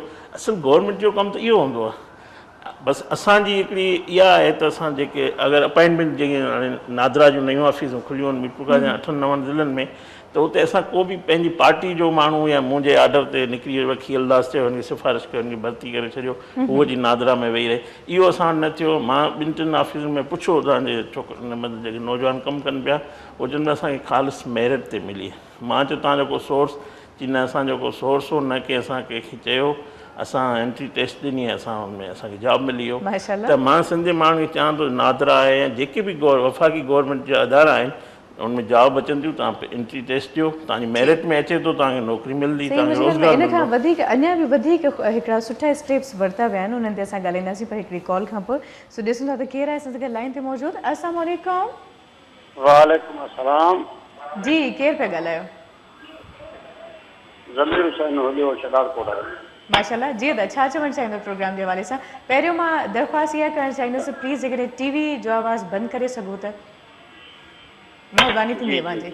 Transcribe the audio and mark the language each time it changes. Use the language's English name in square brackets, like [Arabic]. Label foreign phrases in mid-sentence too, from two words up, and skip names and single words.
[Sindhi] असुलु गवर्नमेंट जो कमु त इहो हूंदो आहे। बसि असांजी हिकिड़ी इहा आहे त असां जेके अगरि अपॉइंटमेंट जेके हाणे नादरा जूं नयूं ऑफिसूं खुलियूं आहिनि मीरपुर खां 8-9 ज़िलनि में, त उते असां को बि पंहिंजी पार्टी जो माण्हू या मुंहिंजे ऑडर ते निकिरी वियो, खीलदास चयो हुनखे सिफ़ारिश कयो, हुनखे भर्ती करे छॾियो, उहो जी नादरा में वेही रहे, इहो असां वटि न थियो। मां 2-3 ऑफिसुनि में पुछो तव्हांजे छोकिरनि मतिलबु जेके नौजवान कमु कनि पिया, उहो चवनि असांखे ख़ालिस मेरिट ते मिली। मां चयो तव्हांजो को सोर्स, की न असांजो को सोर्स हो, न की असां कंहिंखे चयो, असां [English] entry test [Sindhi] ॾिनी, असां हुनमें असांखे जॉब मिली वियो। त मां सिंधी माण्हू खे चवां थो नादरा आहे या जेके बि वफ़ाक़ी गवर्नमेंट जा अदारा आहिनि उनमें जॉब अचनि थियूं, तव्हां [English] entry test [Sindhi] ॾियो, तव्हांजी मेरिट में अचे थो तव्हांखे नौकिरी मिलंदी, तव्हांखे रोज़गार इन खां वधीक अञा बि वधीक हिकिड़ा सुठा स्टेप्स वरिता विया आहिनि, उन्हनि ते असां ॻाल्हाईंदासीं पर हिकिड़ी कॉल खां पोइ। सो ॾिसूं था त केरु आहे असां सां लाइन ते मौजूदु। [Arabic] السلام عليكم. وعليكم السلام [Sindhi] जी, केरु पिया ॻाल्हायो? ज़मीर हुसैन हुलियो शदारकोट आहे। माशाल्लाह जी, त छा चवणु चाहींदो प्रोग्राम जे हवाले सां? पहिरियों मां दरख़्वास्त इहा करणु चाहींदुसि, प्लीज़ जेकॾहिं टीवी जो आवाज़ु बंदि करे सघो त महिरबानी थींदी मुंहिंजी।